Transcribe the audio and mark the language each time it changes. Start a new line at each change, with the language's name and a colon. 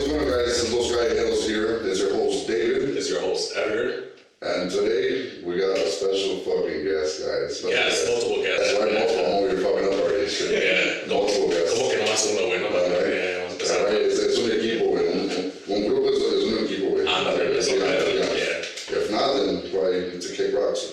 English: guys, it's Los Gallegos here. It's your host, David. It's your host, Editor. And today, we got a special fucking guest, guys. Yes, multiple guests. That's right, multiple. I'm over here fucking up already. Shit. Yeah. Multiple guests.
Spanish: ¿Cómo que no más uno, güey? No más uno. Es un equipo, güey. Un grupo es un equipo, güey. Ándale, eso es.
English: If not, then probably need to kick rocks.